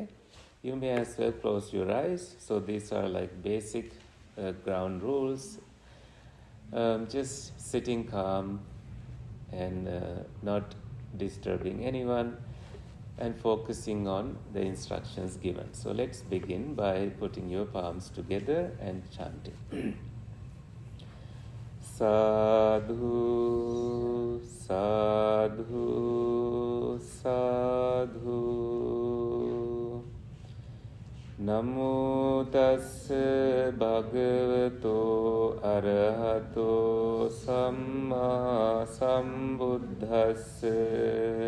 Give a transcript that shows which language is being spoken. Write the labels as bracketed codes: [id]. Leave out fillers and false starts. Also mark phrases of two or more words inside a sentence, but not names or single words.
[en] You may as well close your eyes. So these are like basic ground rules. Just sitting calm and not disturbing anyone, and focusing on the instructions given. So let's begin by putting your palms together and chanting. [pi] Sadhu, sadhu, sadhu. Namo tassa bhagavato arahato samma sambuddhassa.